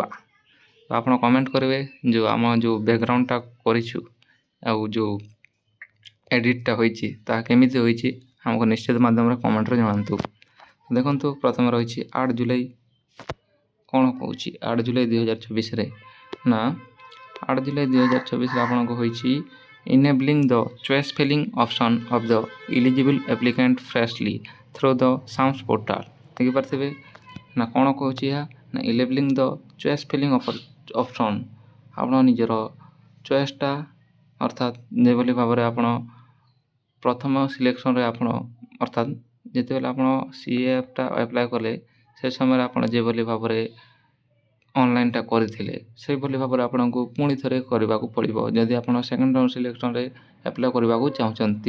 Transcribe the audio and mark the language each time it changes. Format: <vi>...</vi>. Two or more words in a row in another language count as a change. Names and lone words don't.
<or>ତ ଆପଣ କମେଣ୍ଟ କରିବେ ଯେଉଁ ଆମ ଯେଉଁ ବ୍ୟାକଗ୍ରାଉଣ୍ଡଟା କରିଛୁ ଆଉ ଯେଉଁ ଏଡ଼ିଟ୍ଟା ହୋଇଛି ତାହା କେମିତି ହୋଇଛି ଆମକୁ ନିଶ୍ଚିତ ମାଧ୍ୟମରେ କମେଣ୍ଟରେ ଜଣାନ୍ତୁ। ଦେଖନ୍ତୁ ପ୍ରଥମେ ରହିଛି 8 ଜୁଲାଇ। କ'ଣ କହୁଛି 8 ଜୁଲାଇ 2024ରେ ନା 8 ଜୁଲାଇ 2024ରେ ଆପଣଙ୍କୁ ହୋଇଛି</or> <en>enabling the choice filling option of the eligible applicant freshly through the SAMS portal।</en> <or>ଦେଖିପାରୁଥିବେ ନା କ'ଣ କହୁଛି ଏହା ନା</or> <en>enabling the choice filling option।</en> <or>ଆପଣ ନିଜର ଚଏସ୍ଟା ଅର୍ଥାତ୍ ଯେଭଳି ଭାବରେ ଆପଣ ପ୍ରଥମ ସିଲେକ୍ସନ୍ରେ ଆପଣ ଅର୍ଥାତ୍ ଯେତେବେଳେ ଆପଣ CAFଟା ଆପ୍ଲାଏ କଲେ ସେ ସମୟରେ ଆପଣ ଯେଭଳି ଭାବରେ ଅନଲାଇନ୍ଟା କରିଥିଲେ ସେହିଭଳି ଭାବରେ ଆପଣଙ୍କୁ ପୁଣି ଥରେ କରିବାକୁ ପଡ଼ିବ ଯଦି ଆପଣ</or> <en>second round selection</en> <or>ଆପ୍ଲାଏ କରିବାକୁ ଚାହୁଁଛନ୍ତି।</or>